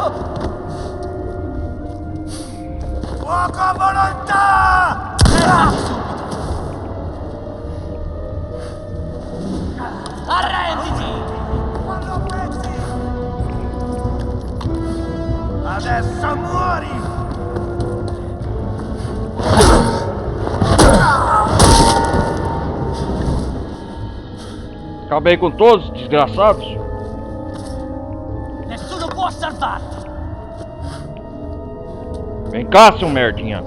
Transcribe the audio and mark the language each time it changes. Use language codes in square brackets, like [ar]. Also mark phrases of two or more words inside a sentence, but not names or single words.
[it] Fuoco a volontà! Arrenditi! Fallo a pezzi! Adesso muori! [pt] Acabei com todos, desgraçados. [it] Nessuno può salvarti! [pt] Vem cá, seu merdinha.